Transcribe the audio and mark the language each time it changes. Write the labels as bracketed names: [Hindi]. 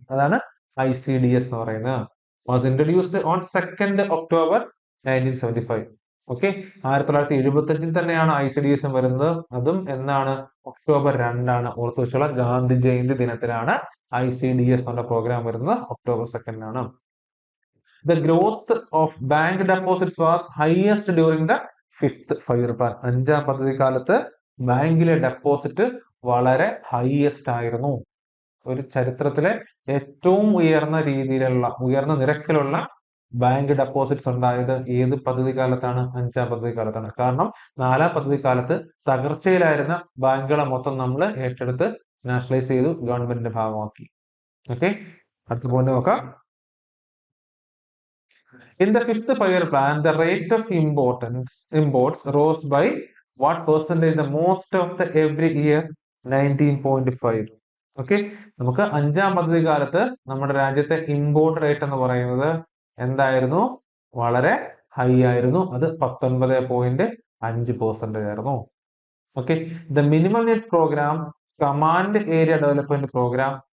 [Malayalam] അതാണ് ICDS എന്ന് പറയുന്നത്. [English] Was introduced on 2 October 1975. [Malayalam] Okay, 1975 തന്നെയാണ് ICDS വരുന്നത്. അതും എന്നാണ്? October 2 ഓർത്തു വെച്ചുള്ള ഗാന്ധി ജയന്തി ദിനത്തിലാണ് ICDS എന്ന പ്രോഗ്രാം വരുന്നത്. [English] October 2 The growth of bank deposits was highest during the 5th 5-year plan. [Malayalam] 5ാം പദ്ധതി കാലത്ത് ബാങ്കിലെ ഡെപ്പോസിറ്റ് വളരെ ഹൈയസ്റ്റ് ആയിരുന്നു. ഒരു ചരിത്രത്തിലെ ഏറ്റവും ഉയർന്ന നിരക്കിലുള്ള ബാങ്ക് ഡെപ്പോസിറ്റ്സ് ഉണ്ടായത് ഏത് പദ്ധതി കാലത്താണ്? 5ാം പദ്ധതി കാലത്താണ്. കാരണം 4ാം പദ്ധതി കാലത്ത് തകർച്ചയിലായിരുന്ന ബാങ്കുകളെ മൊത്തം നമ്മൾ ഏറ്റെടുത്ത് നാഷണലൈസ് ചെയ്തു, ഗവൺമെന്റിന്റെ ഭാഗമാക്കി. ഓക്കെ, അടുത്ത പോയിന്റ് നോക്കാം. [English] In the 5th 5-year plan, the rate of imports rose by what percentage? The most of the every year, 19.5. [Malayalam] Okay, നമുക്ക് 5ാം പദ്ധതി കാലത്ത് നമ്മുടെ രാജ്യത്തെ ഇമ്പോർട്ട് റേറ്റ് എന്ന് പറയുന്നത് എന്തായിരുന്നു? വളരെ ഹൈ ആയിരുന്നു. അത് 19.5% ആയിരുന്നു. [English] Okay, the minimum needs programme, command area development programme.